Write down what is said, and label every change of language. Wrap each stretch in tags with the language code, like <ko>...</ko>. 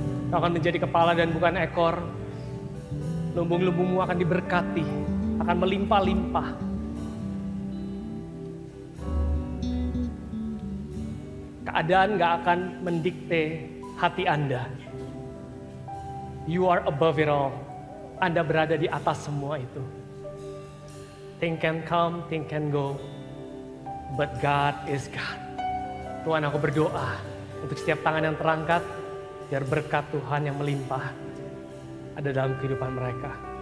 <id>Kau akan menjadi kepala dan bukan ekor. Lumbung-lumbungmu akan diberkati, akan melimpah-limpah. Keadaan gak akan mendikte hati Anda.</id> <en>You are above it all.</en> <id>Anda berada di atas semua itu.</id> <en>Things can come, things can go. But God is God.</en> <id>Tuhan, aku berdoa untuk setiap tangan yang terangkat, biar berkat Tuhan yang melimpah ada dalam kehidupan mereka.</id>